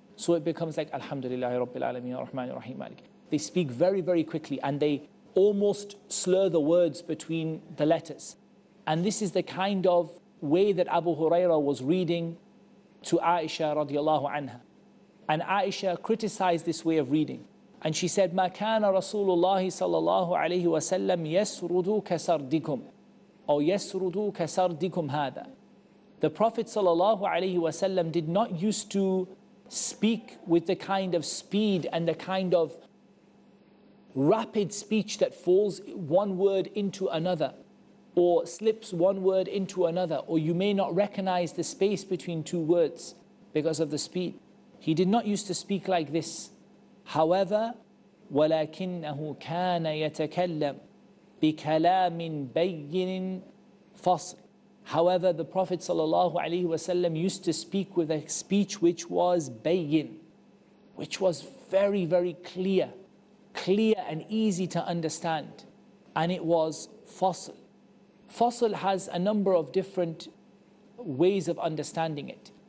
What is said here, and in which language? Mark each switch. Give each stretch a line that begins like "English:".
English: So it becomes like, Alhamdulillahi Rabbil Alameen, Ar-Rahman Ar-Rahim, Malik. They speak very, very quickly, and they almost slur the words between the letters. And this is the kind of way that Abu Huraira was reading to Aisha radiallahu anha. And Aisha criticized this way of reading. And she said,
Arabic: ما كان رسول الله صلى الله عليه وسلم يسرد كسردكم أو يسرد كسردكم هذا.
English: The Prophet sallallahu alaihi wasallam did not used to speak with the kind of speed and the kind of rapid speech that falls one word into another, or slips one word into another, or you may not recognize the space between two words because of the speed. He did not used to speak like this. However,
Arabic: ولكنه كان يتكلم بكلام بين فصل.
English: However, the Prophet ﷺ used to speak with a speech which was bayin, which was very, very clear and easy to understand. And it was fasl. Fasl has a number of different ways of understanding it.